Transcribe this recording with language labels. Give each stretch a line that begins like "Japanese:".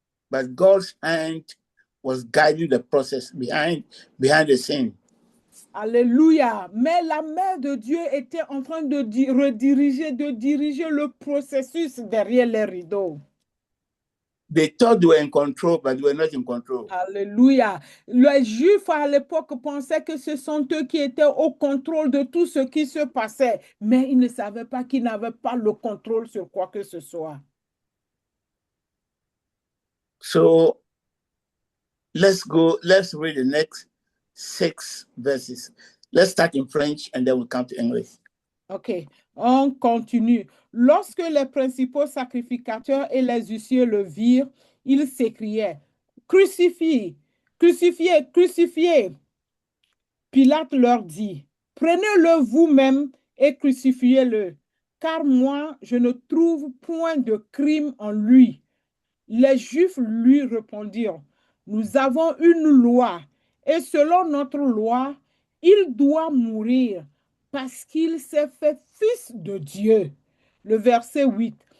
English: But God's hand was guiding the process behind the scene.
French: Alléluia. Mais la main de Dieu était en train de diriger le processus derrière les rideaux.
English: They thought they were in control, but they were not in control.
French: Alléluia. Les Juifs à l'époque pensaient que ce sont eux qui étaient au contrôle de tout ce qui se passait, mais ils ne savaient pas qu'ils n'avaient pas le contrôle sur quoi que ce soit.
English: So let's read the next 6 verses. Let's start in French and then we'll come to English.
French: OK, on continue. Lorsque les principaux sacrificateurs et les huissiers le virent, ils s'écriaient, « Crucifiez, crucifiez, crucifiez !» Pilate leur dit, « Prenez-le vous-même et crucifiez-le, car moi, je ne trouve point de crime en lui. » Les Juifs lui répondirent, « Nous avons une loi, et selon notre loi, il doit mourir, parce qu'il s'est fait fils de Dieu. » Le verset 8.